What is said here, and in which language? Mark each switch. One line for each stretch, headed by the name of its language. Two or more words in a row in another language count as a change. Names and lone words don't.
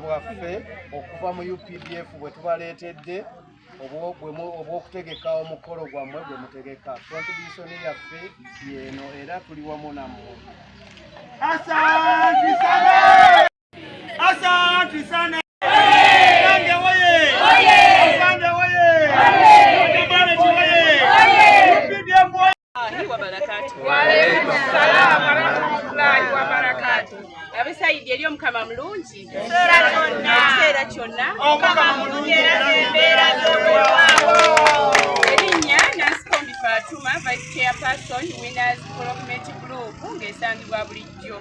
Ganda: bwaffe okuva mu UPDF bwe tubaleetedde obw'okutegeka omukolo gwammwe gwe mutegeka contribution yaffe yeeno era tuli wamu nammwe.
Swahili: Asante sana! Asante sana! Asante oye! Asante oye! UPDF oye!
Ganda: Abasaidi eri omukama mulungi ekiseera kyonna erinnya Nansikombi Fatuma
English: Vice Chairperson
Ganda: Winners Development Group ng'esangibwa bulijjo.